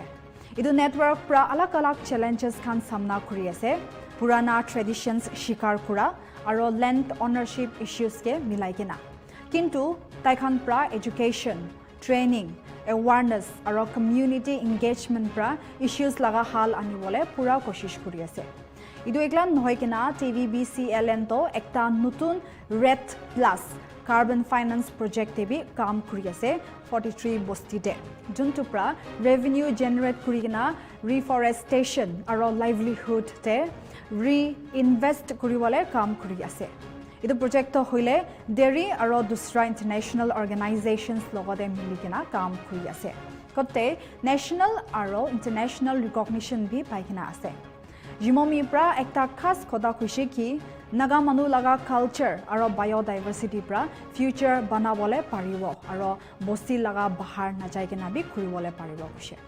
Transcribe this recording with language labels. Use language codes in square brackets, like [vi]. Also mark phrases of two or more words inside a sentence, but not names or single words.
[nag] Idu network pra alak challenges khan samna kuri ase. Purana traditions shikar kura aro land ownership issues ke milaigena. Kintu taikhan pra [en] education, training, awareness [nag] aro [en] community engagement [nag] pra issues laga hal anibole pura koshish kuri ase. Idu eklan nohoi kena TVBCLN to ekta nutun Red Plus [en] carbon finance project [nag] te bi kaam kuri ase 43 bosti de. Juntu pra [en] revenue generate [nag] kuri kena reforestation aro livelihood te reinvest kuri wale kaam kuri ase. Idu project to hoile dairy aro dusra [en] international organizations [nag] logode milikena kaam kuri ase. Kote national aro [en] international recognition [nag] bhi paikena ase. Jimomi pra ekta khas khoda khushi ki naga manu laga culture aro biodiversity pra future banabole paribo aro bosti laga bahar na jaigena bhi kuribole paribo khushi.